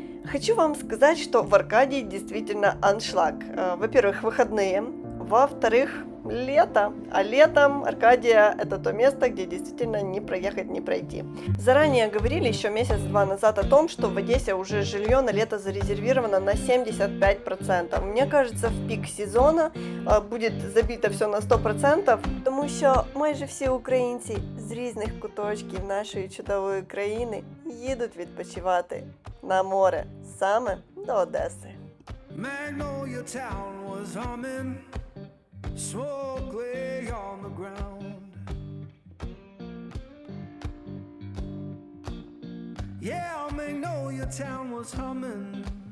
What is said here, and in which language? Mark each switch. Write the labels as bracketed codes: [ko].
[ru] Хочу вам сказать, что в Аркадии действительно аншлаг. Во-первых, выходные, во-вторых, лето, а летом Аркадия – это то место, где действительно не проехать, не пройти. Заранее говорили еще месяц-два назад о том, что в Одессе уже жилье на лето зарезервировано на 75%. Мне кажется, в пик сезона [uk] буде забито все на 100%, тому що майже всі українці з різних куточків нашої чудової країни їдуть відпочивати на море, саме до Одеси. [en] Magnolia Town was humming. Smoke lay on the ground. Yeah, Magnolia Town was humming.